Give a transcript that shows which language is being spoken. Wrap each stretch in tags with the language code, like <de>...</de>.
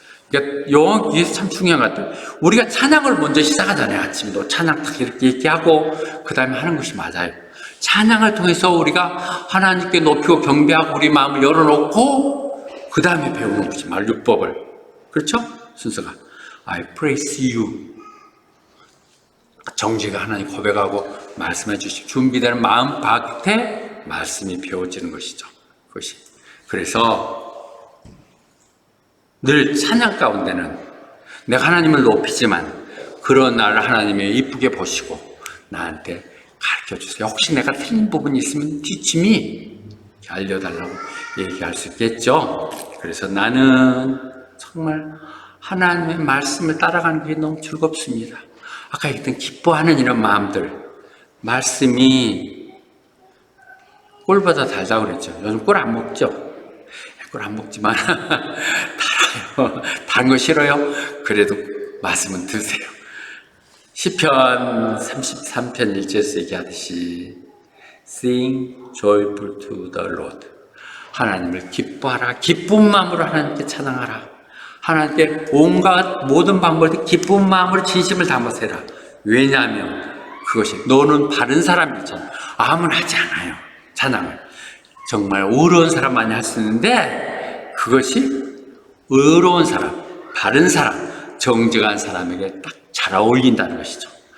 <ko>그러니까 여기에서 참 중요한 것 같아요. 우리가 찬양을 먼저 시작하잖아요. 아침도 찬양 딱 이렇게 얘기하고 그 다음에 하는 것이 맞아요. 찬양을 통해서 우리가 하나님께 높이고 경배하고 우리 마음을 열어놓고 그 다음에 배우는 것이 율법을. 그렇죠? 순서가</ko> <en>I praise you.</en> <ko>정직을 하나님 고백하고 말씀해 주시고 준비되는 마음 밭에 말씀이 배워지는 것이죠. 그것이. 그래서 늘 찬양 가운데는 내가 하나님을 높이지만 그런 나를 하나님이 이쁘게 보시고 나한테 가르쳐 주세요. 혹시 내가 틀린 부분이 있으면 뒤침이 알려달라고 얘기할 수 있겠죠. 그래서 나는 정말 하나님의 말씀을 따라가는 게 너무 즐겁습니다. 아까 얘기했던 기뻐하는 이런 마음들, 말씀이 꿀보다 달다고 그랬죠. 요즘 꿀 안 먹죠. 꿀 안 먹지만 달아요. 단 거 싫어요? 그래도 말씀은 드세요. 시편 33편 1절에서 얘기하듯이</ko> <en>Sing joyful to the Lord.</en> <ko>하나님을 기뻐하라. 기쁜 마음으로 하나님께 찬양하라. 하나님께 온갖 모든 방법을 기쁜 마음으로 진심을 담아서 해라. 왜냐하면 그것이 너는 바른 사람이잖아. 아무나 하지 않아요. 찬양을. 정말 의로운 사람만이 할 수 있는데 그것이 의로운 사람, 바른 사람, 정직한 사람에게 딱 잘 어울린다는 것이죠.</ko>